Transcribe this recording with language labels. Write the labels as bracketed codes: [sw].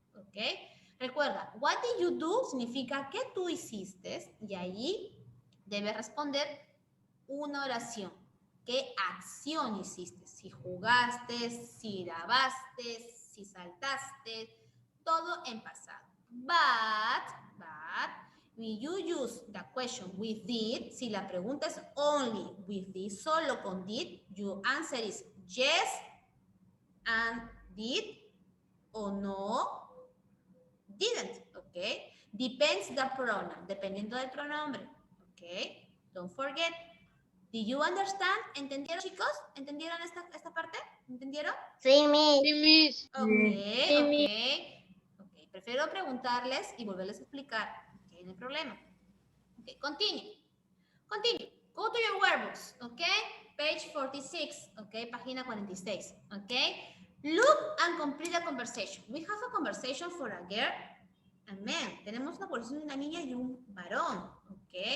[es] ¿Ok? Recuerda, [en] what did you do [es] significa que tú hiciste y allí debes responder una oración. ¿Qué acción hiciste? Si jugaste, si grabaste, si saltaste, todo en pasado. [en] But, when you use the question with did, [es] si la pregunta es [en] only with did, [es] solo con [en] did, your answer is yes and did, [es] o no, [en] didn't, okay? Depends the pronoun, [es] dependiendo del pronombre, [en] okay? Don't forget. Did you understand? [es] ¿Entendieron, chicos? ¿Entendieron esta parte? ¿Entendieron? Sí, Miss. Sí, Miss. Ok. Prefiero preguntarles y volverles a explicar. Ok, no hay problema. Ok, continue. [en] Go to your workbooks, ok? Page 46, ok? [es] Página 46, ok? [en] Look and complete a conversation. We have a conversation for a girl and man. [es] Tenemos una conversación de una niña y un varón, ok?